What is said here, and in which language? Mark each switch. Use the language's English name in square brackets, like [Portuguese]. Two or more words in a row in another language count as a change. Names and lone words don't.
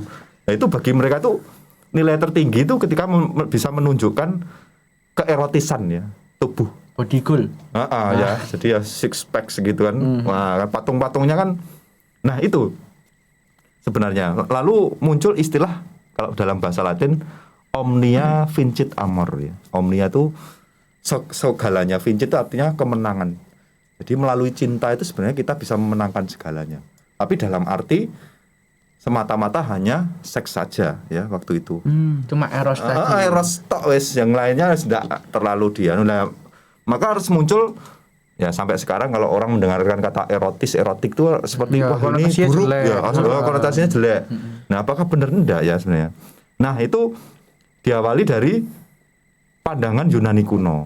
[Indonesian] Nah, itu bagi mereka tuh nilai tertinggi itu ketika bisa menunjukkan keerotisan ya tubuh. [English] Body goal. [Indonesian] Ya, jadi ya [English] six pack [Indonesian] segitu kan. Wah, patung-patungnya kan. Nah, itu sebenarnya. Lalu muncul istilah kalau dalam bahasa Latin [Latin] omnia vincit amor [Indonesian] ya. Omnia itu segalanya, vincit itu artinya kemenangan. Jadi melalui cinta itu sebenarnya kita bisa memenangkan segalanya. Tapi dalam arti semata-mata hanya seks saja ya waktu itu. Cuma eros tadi. [Javanese] Eros tok wis, [Indonesian] yang lainnya tidak terlalu nah, maka harus muncul ya sampai sekarang kalau orang mendengarkan kata erotik itu seperti Ya, wah ini konotasinya buruk jelek. ya, konotasinya jelek. Nah, apakah benar enggak ya sebenarnya? Nah, itu diawali dari pandangan Yunani kuno.